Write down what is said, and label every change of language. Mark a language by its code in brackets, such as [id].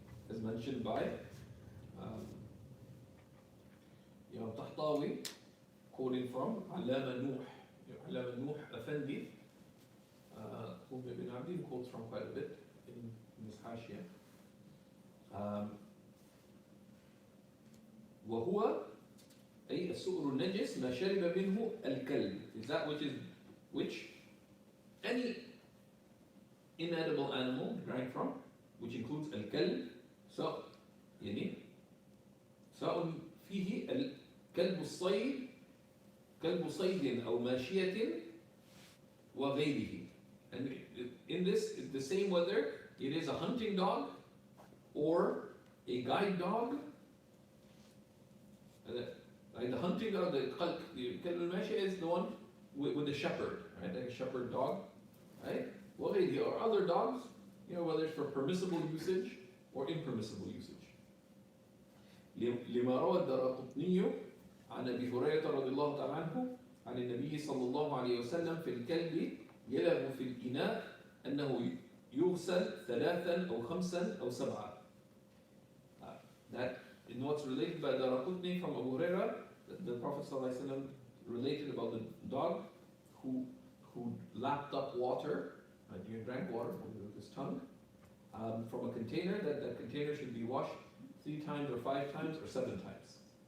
[en] As mentioned by Imam Tahtawi, quoting from Allama Nuh. Allama Nuh Effendi, Ibn Abdi quotes from quite a bit in this Hashia. [ar] وهو أي السؤر النجس ما شرب منه الكلب, [en] is that which any inedible animal drank from, which includes [ar] الكلب, so يعني سواء فيه الكلب الصيد كلب صيد أو ماشية وغيره. [en] And in this, it's the same whether it is a hunting dog or a guide dog. Like the hunting dog, the kalb al-mashia is the one with the shepherd, right? Like a shepherd dog, right? وغيره, or other dogs, whether it's for permissible usage or impermissible usage. [ar] لما روى الدراقطني عن أبي هريرة رضي الله تعالى عنه عن النبي صلى الله عليه وسلم في الكلب يلغ في الإناء أنه يغسل 3 أو 5 أو 7. [en] That in what's related by Daraqutni from Abu Hurairah, the Prophet ﷺ related about the dog who lapped up water, he drank water with his tongue, from a container, that container should be washed 3 times or 5 times or 7 times.